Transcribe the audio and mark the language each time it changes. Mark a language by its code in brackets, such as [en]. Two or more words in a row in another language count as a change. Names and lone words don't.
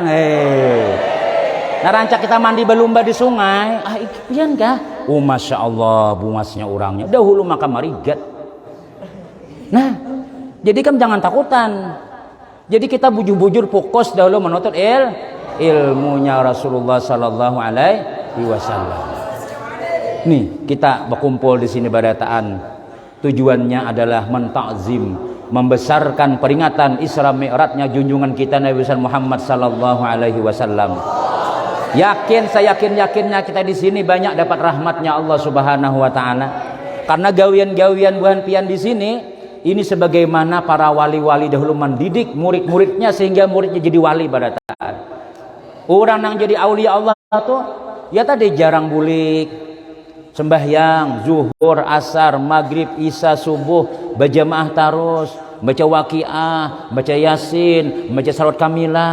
[bjn] Narancak kita mandi belumba di sungai. Pian kah? Oh [ar] ما شاء الله, [bjn] bungasnya orangnya. Dahulu maka marigat. Nah, jadi kam jangan takutan. [id] Jadi kita bujur-bujur fokus dahulu menuntut ilmunya Rasulullah [ar] صلى الله عليه وسلم. [bjn] Nih, kita berkumpul di sini badataan. [id] Tujuannya adalah mentakzim, membesarkan peringatan Isra Mi'rajnya junjungan kita Nabi Muhammad [ar] صلى الله عليه وسلم. [id] Saya yakinnya kita di sini banyak dapat rahmatnya [ar] الله سبحانه وتعالى. [bjn] Karena gawian-gawian buhan pian di sini ini sebagaimana para wali-wali dahulu mendidik murid-muridnya sehingga muridnya jadi wali pada taat. [id] Orang yang jadi [ar] أولياء الله [id] tuh ya tadi jarang bulik, sembahyang, zuhur, asar, maghrib, isya, subuh, berjamaah terus, baca waqiah, baca yasin, baca salat kamilah.